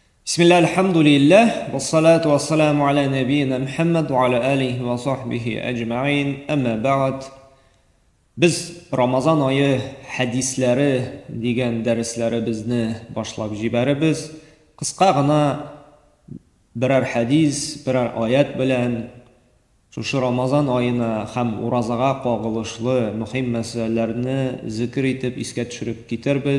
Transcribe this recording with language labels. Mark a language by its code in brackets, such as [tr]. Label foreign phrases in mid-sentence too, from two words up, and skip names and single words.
[ar] بسم الله، الحمد لله، والصلاة والسلام على نبينا محمد وعلى آله وصحبه أجمعين. أما بعد. [uz] Biz Ramazan ayı hadislari degan darslarimizni boshlab jibaribız. Qisqa g'ana biror hadis, biror oyat bilan shu Ramazan oyina ham urozaga qo'g'ilishli muhim masalalarni zikr etib esga tushirib ketarbiz.